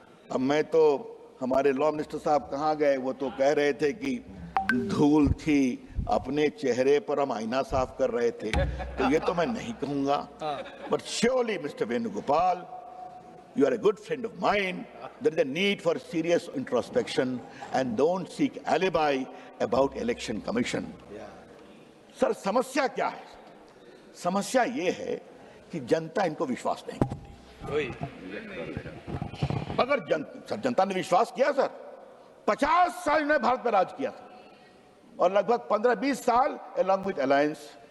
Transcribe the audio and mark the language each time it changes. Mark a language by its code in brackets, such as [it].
[hi] अब मैं तो, हमारे लॉ मिनिस्टर साहब कहाँ गए, वो तो कह रहे थे कि धूल थी अपने चेहरे पर, हम आईना साफ कर रहे थे। तो ये तो मैं नहीं कहूंगा, [en] but surely [hi] mister Venugopal, [en] you are a good friend of mine. There is a need for serious introspection and don't seek alibi about election commission. [hi] Sir समस्या क्या है? समस्या ये है कि जनता इनको विश्वास नहीं करती। अगर जनता ने विश्वास किया सर, 50 साल इन्होंने भारत पर राज किया था और लगभग 15-20 साल [en] along with alliance।